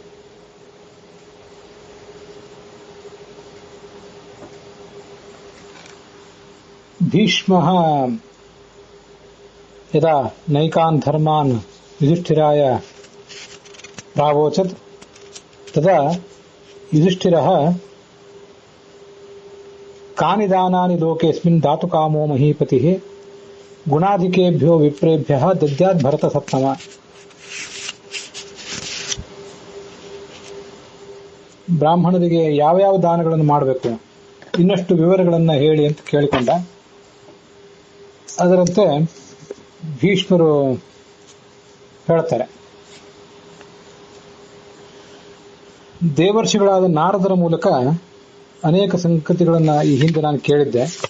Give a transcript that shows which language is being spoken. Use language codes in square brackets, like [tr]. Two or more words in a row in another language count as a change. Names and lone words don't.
[sa] भीष्मः यदा नैकान् धर्मान् युधिष्ठिराय प्रावोचत् तदा युधिष्ठिरः कानि दानानि लोकेऽस्मिन् दातुकामो महीपतिः गुणाधिकेभ्यो विप्रेभ्यः दद्यात् भरतसत्तम. [kn] ಬ್ರಾಹ್ಮಣರಿಗೆ ಯಾವ ಯಾವ ದಾನಗಳನ್ನು ಮಾಡಬೇಕು, ಇನ್ನಷ್ಟು ವಿವರಗಳನ್ನು ಹೇಳಿ ಅಂತ ಕೇಳಿಕೊಂಡ. ಅದರಂತೆ ಭೀಷ್ಮರು ಹೇಳ್ತಾರೆ, ದೇವರ್ಷಿಗಳಾದ ನಾರದರ ಮೂಲಕ ಅನೇಕ ಸಂಗತಿಗಳನ್ನು ಈ ಹಿಂದೆ ನಾನು ಕೇಳಿದ್ದೆ.